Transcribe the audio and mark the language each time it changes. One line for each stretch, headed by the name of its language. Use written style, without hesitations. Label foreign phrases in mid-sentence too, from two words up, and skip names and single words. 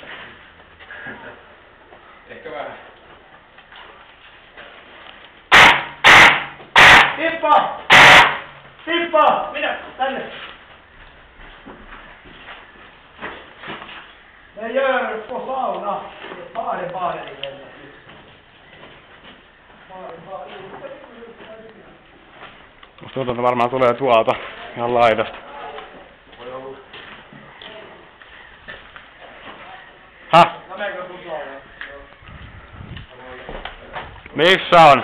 Finnish: Ehkä vähän. Tippa! Tippa! Minä! Tänne!
Swedish: Det gör på sauna. Bara i den.
Finnish: Musta tuntuu, että varmaan tulee tuolta ihan laidasta. Häh? Missä on?